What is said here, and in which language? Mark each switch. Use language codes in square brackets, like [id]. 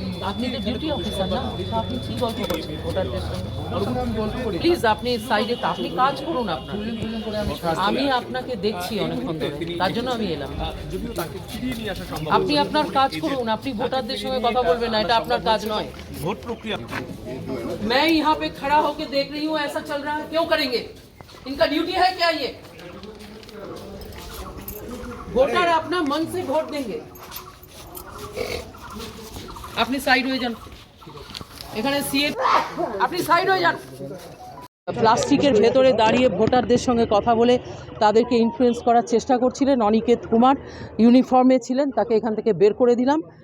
[bn] আপনি তো duty officer না, আপনি কি গল্প করছেন ভোটারদের সঙ্গে? প্লিজ আপনি সাইডে, আপনি কাজ করুন আপনার। আমি আপনাকে দেখছি অনেকক্ষণ ধরে, তার জন্য আমি এলাম। আপনি আপনার কাজ করুন, আপনি ভোটারদের সঙ্গে কথা বলবেন না, এটা আপনার কাজ নয়। ভোট প্রক্রিয়া [hi] मैं यहाँ पे खड़ा होके देख रही हूँ ऐसा चल रहा है, क्यों करेंगे? इनका ड्यूटी है क्या ये? वोटर अपना मन से वोट देंगे। [bn] আপনি সাইড হয়ে যান, এখানে সিএ, আপনি সাইড হয়ে যান। প্লাস্টিকের ভেতরে দাঁড়িয়ে ভোটারদের সঙ্গে কথা বলে তাদেরকে ইনফ্লুয়েন্স করার চেষ্টা করছিলেন অনিকেত কুমার, ইউনিফর্মে ছিলেন, তাকে এখান থেকে বের করে দিলাম।